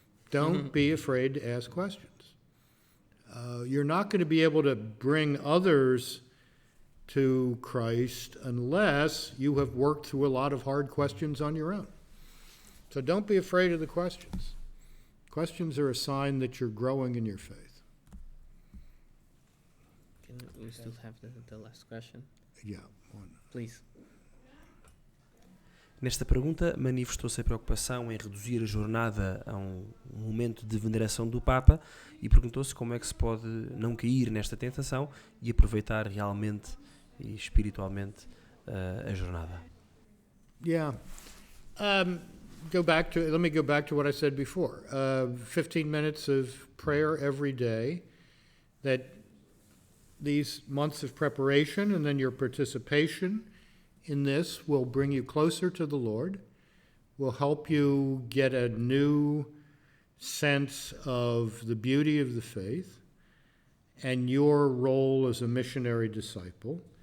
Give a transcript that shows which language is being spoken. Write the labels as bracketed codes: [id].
[en] Don't be afraid to ask questions. You're not going to be able to bring others to Christ unless you have worked through a lot of hard questions on your own. So don't be afraid of the questions. Questions are a sign that you're growing in your faith. Can we still have the last question? Yeah, one. Please. [pt] Nesta pergunta, manifestou-se a preocupação em reduzir a jornada a um momento de veneração do Papa e perguntou-se como é que se pode não cair nesta tentação e aproveitar realmente e espiritualmente a jornada. [en] Yeah. Let me go back to what I said before. 15 minutes of prayer every day, that these months of preparation and then your participation in this will bring you closer to the Lord, will help you get a new sense of the beauty of the faith and your role as a missionary disciple.